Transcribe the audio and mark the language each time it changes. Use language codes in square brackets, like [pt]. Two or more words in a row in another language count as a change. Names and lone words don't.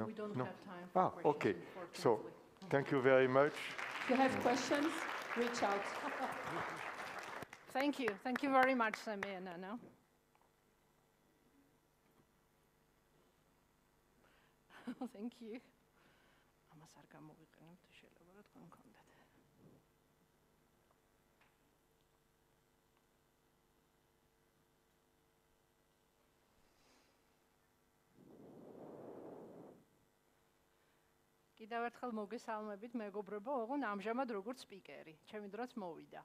[en] We don't have time for questions, okay. So unfortunately. thank you very much. If you have questions, reach out. Thank you. Thank you very much, Sami and Anna. Thank you. [ka] ამას არ გამოვიყენებ, თუ შეიძლება რა თქვენ გქონდათ. კიდევ ერთხელ მოგესალმებით, მეგობრებო, ოღონდ ამჟამად როგორც სპიკერი, ჩემი დროც მოვიდა.